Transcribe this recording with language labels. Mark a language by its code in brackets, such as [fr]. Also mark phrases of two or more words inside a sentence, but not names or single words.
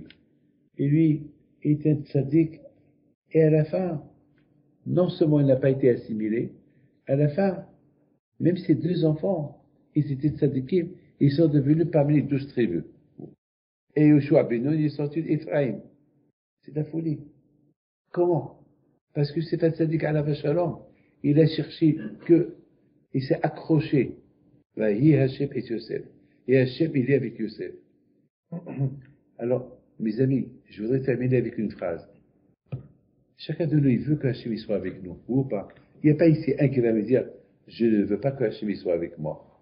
[fr] Et lui, il était un tzaddik, et à la fin, non seulement il n'a pas été assimilé, à la fin, même ses 2 enfants, ils étaient tzaddikim, ils sont devenus parmi les 12 tribus. Et Yoshua Beno, il est sorti d'Ephraïm. C'est la folie. Comment? Parce que c'est un tzaddik [he] עליו שלום. [fr] Il a cherché il s'est accroché. [he] ויהי השם את יוסף. [fr] Et Hashem, il est avec Yosef. Alors, mes amis, je voudrais terminer avec une phrase. Chacun de nous, il veut que Hashem soit avec nous, ou pas. Il n'y a pas ici un qui va me dire, je ne veux pas que Hashem soit avec moi.